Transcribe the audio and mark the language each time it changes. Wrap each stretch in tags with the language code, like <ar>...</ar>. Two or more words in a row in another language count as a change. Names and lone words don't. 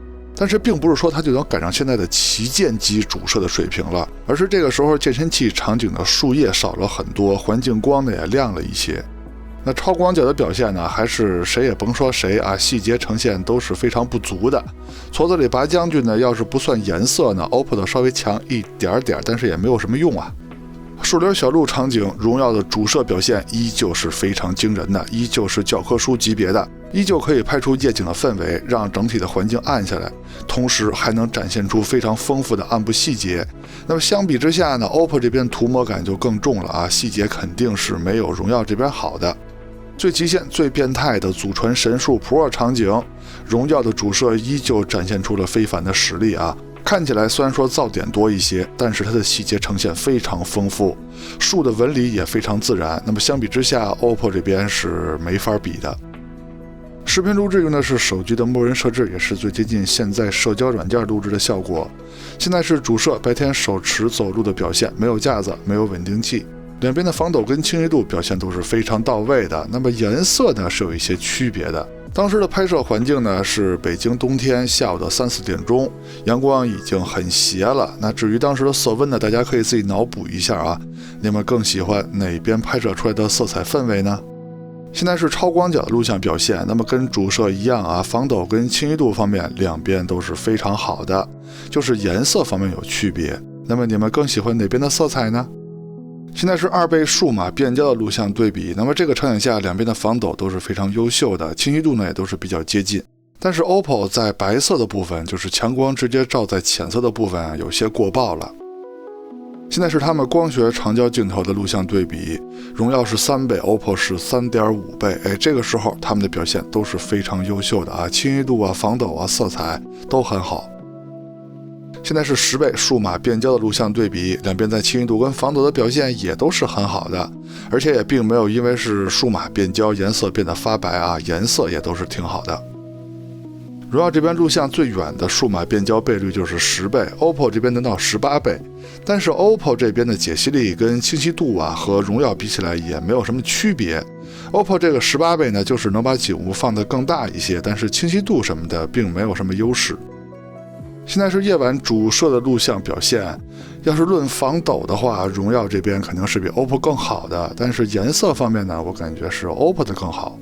<zh>但是並不是說它就能趕上現在的旗艦級主攝的水平了，而是這個時候健身器场景的樹葉少了很多，環境光呢也亮了一些。那超廣角的表現呢，還是誰也甭說誰啊，細節呈現都是非常不足的。矬子里拔將軍呢，要是不算顏色呢，OPPO 的稍微強一點點，但是也沒有什麼用啊。樹林小路場景，榮耀的主攝表現依舊是非常驚人的，依舊是教科書級別的，依舊可以拍出夜景的氛圍，讓整體的環境暗下來，同時還能展現出非常豐富的暗部細節。那麼相比之下呢 ，OPPO 這邊塗抹感就更重了啊，細節肯定是沒有榮耀這邊好的。最極限、最變態的祖傳神樹 Pro 場景，榮耀的主攝依舊展現出了非凡的實力啊。看起來雖然說噪點多一些，但是它的細節呈現非常豐富，樹的紋理也非常自然。那麼相比之下 ，OPPO 這邊是沒法比的。視頻錄制用的是手機的默認設置，也是最接近現在社交軟件錄制的效果。現在是主攝白天手持走路的表現，沒有架子，沒有穩定器，兩邊的防抖跟清晰度表現都是非常到位的。那麼顏色呢是有一些區別的。當時的拍攝環境呢是北京冬天下午的3、4點鐘，陽光已經很斜了。那至於當時的色溫呢，大家可以自己腦補一下啊。你們更喜歡哪邊拍攝出來的色彩氛圍呢？現在是超廣角的錄像表現，那麼跟主攝一樣啊，防抖跟清晰度方面兩邊都是非常好的，就是顏色方面有区別。那麼你們更喜歡哪邊的色彩呢？现在是2倍數碼變焦的錄像對比，那麼這個場景下兩邊的防抖都是非常優秀的，清晰度呢也都是比較接近。但是 OPPO 在白色的部分，就是強光直接照在淺色的部分啊，有些過曝了。现在是他们光学長焦鏡頭的錄像對比，榮耀是3倍 ，OPPO 是3.5倍。這個時候他們的表現都是非常優秀的啊，清晰度啊、防抖啊、色彩都很好。現在是10倍數碼變焦的錄像對比，兩邊在清晰度跟防抖的表現也都是很好的，而且也並沒有因為是數碼變焦顏色變得發白啊，顏色也都是挺好的。榮耀這邊錄像最遠的數碼變焦倍率就是10倍 ，OPPO 這邊能到18倍，但是 OPPO 這邊的解析力跟清晰度啊和榮耀比起來也沒有什麼區別。OPPO 這個18倍呢，就是能把景物放得更大一些，但是清晰度什麼的並沒有什麼優勢。現在是夜晚主攝的錄像表現，要是論防抖的話，榮耀這邊肯定是比 OPPO 更好的，但是顏色方面呢，我感覺是 OPPO 的更好。</zh>